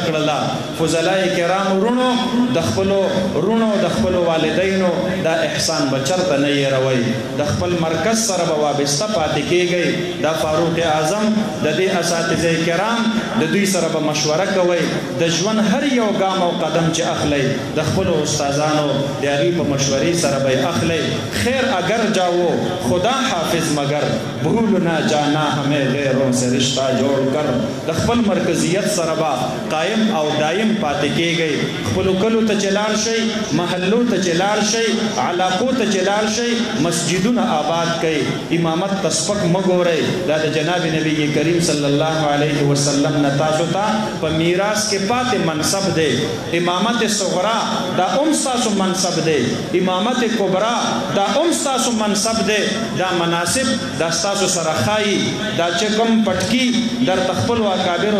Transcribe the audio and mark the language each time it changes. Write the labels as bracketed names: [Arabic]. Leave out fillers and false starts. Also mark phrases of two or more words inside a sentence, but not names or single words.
[Pashto] کړله فضلای کرامو رونو د خپلو رونو د خپلو والدینو دا احسان به چرته نه یې روئ د خپل مرکز سره به وابسته پاتې کیږئ دا فاروق اعظم د دې اساتذه کرام د دوی سره به مشوره کوئ د ژوند هر یو ګام او قدم چې اخلئ د خپلو استادانو د هغې په مشورې سره به یې اخلئ خیر [Urdu] اگر جاؤ خدا حافظ مگر بھول نہ جانا ہمیں غیروں سے رشتہ جوڑ کر [Pashto] د خپل مرکزیت سره به قائم او دایم پاتې کیږئ خپلو کلو ته چې لاړ شئ محلو ته چې لاړ شئ علاقو ته چې لاړ شئ مسجدونه آباد کړئ امامت ته سپک مه ګورئ دا د جناب نبی کریم صلی الله علیه وسلم نه تاسو ته په میراث کې پاتې منصب دی امامت صغرا دا هم ستاسو منصب دی امامت کبرا دا هم ستاسو منصب دی دا مناسب دا ستاسو سره ښایي دا چې کوم پټکي در خپلو اکابرو